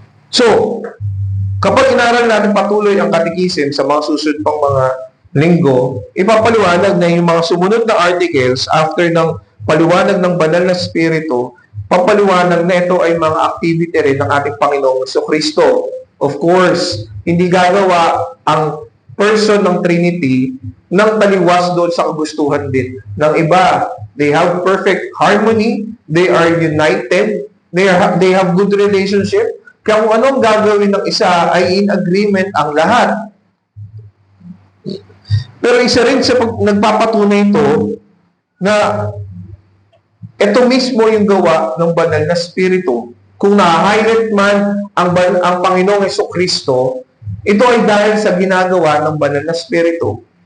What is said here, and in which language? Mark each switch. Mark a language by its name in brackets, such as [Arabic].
[Filipino] So, kapag inaral natin patuloy ang katikisim sa mga susunod pang mga linggo, ipapaliwanag na yung mga sumunod na articles after ng paliwanag ng banal na spirito, papaliwanag na ito ay mga activity rin ng ating Panginoong Jesucristo. Of course, hindi gagawa ang person ng Trinity ng taliwas doon sa kagustuhan din ng iba. [English] They have perfect harmony, they are united, they have good relationship. [Filipino] Kaya kung anong gagawin ng isa ay in agreement ang lahat. Pero isa rin sa nagpapatunay ito na ito mismo yung gawa ng banal na spirito. Kung na-highlight man ang Panginoong Jesucristo, ito ay dahil sa ginagawa ng banal na spirito.